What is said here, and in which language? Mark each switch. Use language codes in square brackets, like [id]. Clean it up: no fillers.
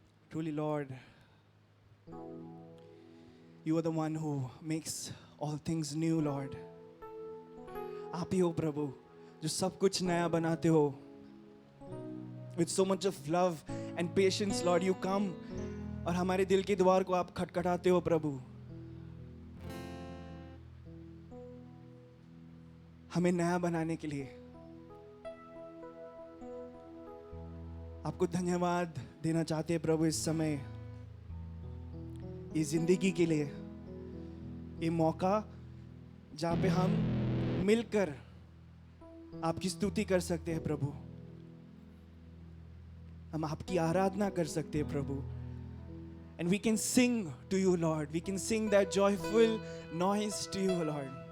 [en] Truly, Lord, you are the one who makes all things new, Lord. [hi] आप ही हो प्रभु जो सब कुछ नया बनाते हो. [en] With so much of love and patience, Lord, you come [hi] और हमारे दिल के द्वार को आप खटखटाते हो प्रभु. हमें नया बनाने के लिए आपको धन्यवाद देना चाहते हैं प्रभु. इस समय इस जिंदगी के लिए, ये मौका जहाँ पे हम मिलकर आपकी स्तुति कर सकते हैं प्रभु, हम आपकी आराधना कर सकते हैं प्रभु. [en] And we can sing to you, Lord. We can sing that joyful noise to you, Lord.